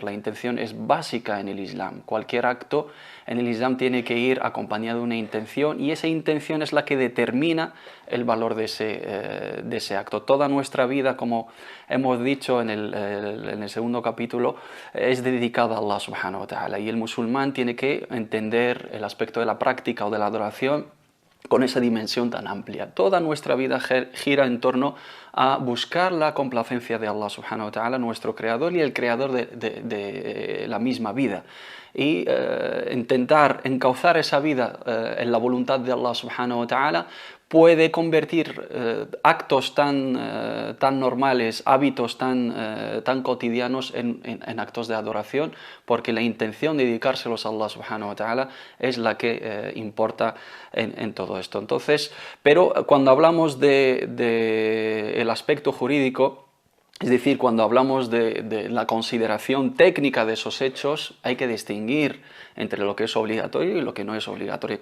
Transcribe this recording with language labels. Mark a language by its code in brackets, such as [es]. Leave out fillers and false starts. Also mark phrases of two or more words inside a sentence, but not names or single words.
[es] La intención es básica en el Islam. Cualquier acto en el Islam tiene que ir acompañado de una intención, y esa intención es la que determina el valor de ese acto. Toda nuestra vida, como hemos dicho en el segundo capítulo, es dedicada a Allah [ar] سبحانه وتعالى, [es] y el musulmán tiene que entender el aspecto de la práctica o de la adoración con esa dimensión tan amplia. Toda nuestra vida gira en torno a buscar la complacencia de Allah [ar] سبحانه وتعالى, [es] nuestro creador y el creador de la misma vida, y intentar encauzar esa vida en la voluntad de Allah [ar] سبحانه وتعالى [es] puede convertir actos tan normales, hábitos tan cotidianos en actos de adoración, porque la intención de dedicárselos a Allah [ar] سبحانه وتعالى [es] es la que importa en todo esto. Entonces, pero cuando hablamos del aspecto jurídico, es decir, cuando hablamos de la consideración técnica de esos hechos, hay que distinguir entre lo que es obligatorio y lo que no es obligatorio.